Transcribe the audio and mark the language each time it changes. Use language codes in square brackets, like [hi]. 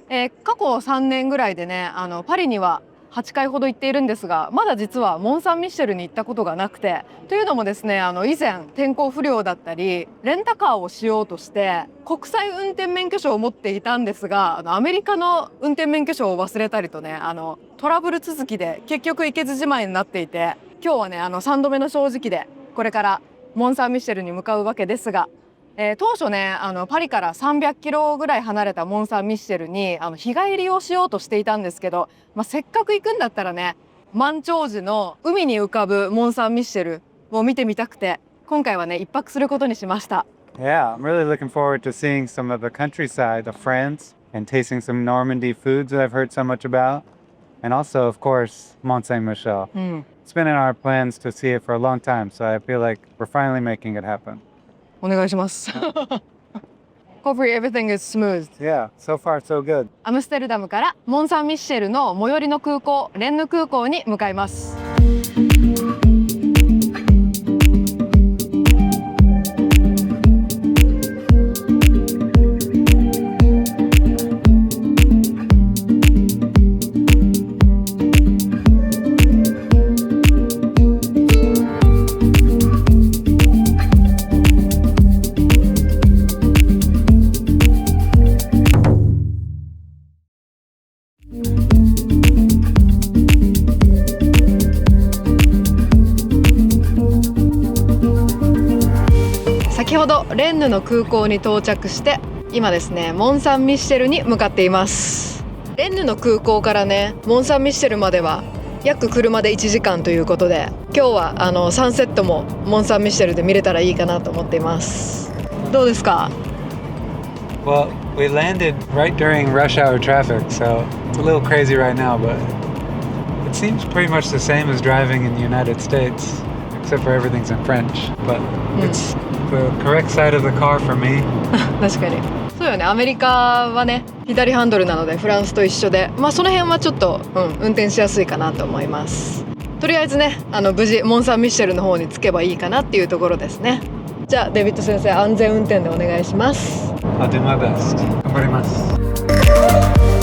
[ja] 過去3年ぐらいでね、パリには8回ほど行っているんですが、まだ実はモン・サン・ミッシェルに行ったことがなくて、というのもですね、以前天候不良だったりレンタカーをしようとして国際運転免許証を持っていたんですが、アメリカの運転免許証を忘れたりとね、トラブル続きで結局行けずじまいになっていて、今日はね3度目の正直でこれからモン・サン・ミッシェルに向かうわけですが、当初ねパリから300キロぐらい離れたモン・サン・ミッシェルに日帰りをしようとしていたんですけど、せっかく行くんだったらね、満潮時の海に浮かぶモン・サン・ミッシェルを見てみたくて、今回はね一泊することにしました。 [en] Yeah, I'm really looking forward to seeing some of the countryside of France and tasting some Normandy foods that I've heard so much about. And also, of course, Mont Saint-Michel. It's been in our plans to see it for a long time, so I feel like we're finally making it happen. [ja] お願いします。 [en] Hopefully everything is smooth. Yeah, so far so good. [ja] アムステルダムからモン・サン・ミッシェルの最寄りの空港、レンヌ空港に向かいます。先ほどレンヌの空港に到着して、今ですねモン・サン・ミッシェルに向かっています。レンヌの空港からねモン・サン・ミッシェルまでは約車で1時間ということで、今日はサンセットもモン・サン・ミッシェルで見れたらいいかなと思っています。どうですか？ [en] Well, we landed right during rush hour traffic, so it's a little crazy right now, but it seems pretty much the same as driving in the United States, except for everything's in French. But it's the correct side of the car for me. [ja] 確かにそうよね。アメリカはね左ハンドルなのでフランスと一緒で、その辺はちょっと、運転しやすいかなと思います。とりあえずね無事モン・サン・ミッシェルの方に着けばいいかなっていうところですね。じゃあデビッド先生、安全運転でお願いします。 [en] I'll do my best. [ja] 頑張ります。